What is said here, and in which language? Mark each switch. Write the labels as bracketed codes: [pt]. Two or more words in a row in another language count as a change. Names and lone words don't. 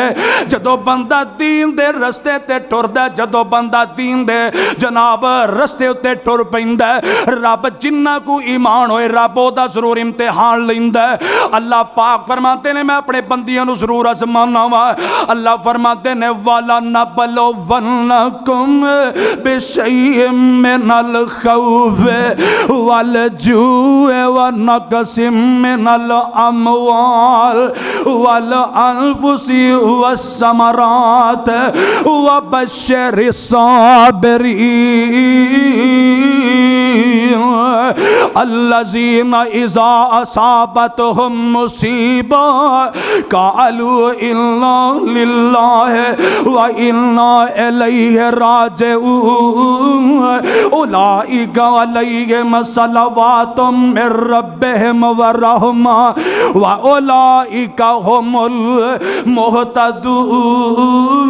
[pa] ਜਦੋਂ ਬੰਦਾ ਦੀਨ ਦੇ ਰਸਤੇ ਤੇ ਟੁਰਦਾ, ਜਦੋਂ ਬੰਦਾ ਦੀਨ ਦੇ ਜਨਾਬ ਰਸਤੇ ਉੱਤੇ ਟੁਰ ਪੈਂਦਾ, ਰੱਬ ਜਿੰਨਾ ਕੋ ਈਮਾਨ ਹੋਏ ਰੱਬ ਓਦਾ ਜ਼ਰੂਰ ਇਮਤਿਹਾਨ ਲੈਂਦਾ। ਅੱਲਾਹ ਪਾਕ ਫ਼ਰਮਾਤੇ ਨੇ ਮੈਂ ਅਪਣੇ ਬੰਦਿਆਂ ਨੂੰ ਜ਼ਰੂਰ ਆਜ਼ਮਾਣਾ ਵਾ। ਅੱਲਾਹ ਫ਼ਰਮਾਤੇ ਨੇ [ar] ولنبلونكم بشيء من الخوف والجوع ونقص من الأموال والأنفس والثمرات وبشر الصابرين الذين إذا أصابتهم مصيبة قالوا إنا لله وإنا إليه راجعون أولئك عليهم صلوات من ربهم ورحمة وأولئك هم المهتدون.